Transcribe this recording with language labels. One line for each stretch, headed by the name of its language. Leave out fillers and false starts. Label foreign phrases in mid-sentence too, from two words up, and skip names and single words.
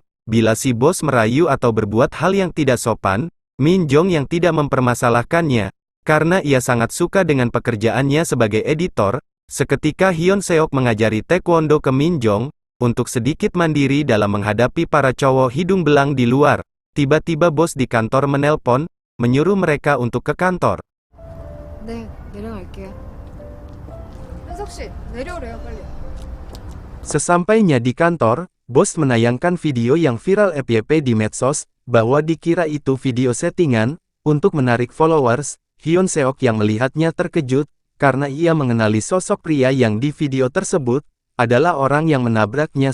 Indonesian: Bila si bos merayu atau berbuat hal yang tidak sopan, Min Jong yang tidak mempermasalahkannya, karena ia sangat suka dengan pekerjaannya sebagai editor. Seketika Hyun Seok mengajari taekwondo ke Min Jong, untuk sedikit mandiri dalam menghadapi para cowok hidung belang di luar. Tiba-tiba bos di kantor menelpon, menyuruh mereka untuk ke kantor.
Korean: 네, 내려갈게요. 현석 씨, 내려오래요, 빨리.
Indonesian: Sesampainya di kantor, bos menayangkan video yang viral FYP di medsos, bahwa dikira itu video settingan, untuk menarik followers. Hyun Seok yang melihatnya terkejut, karena ia mengenali sosok pria yang di video tersebut, adalah orang yang menabraknya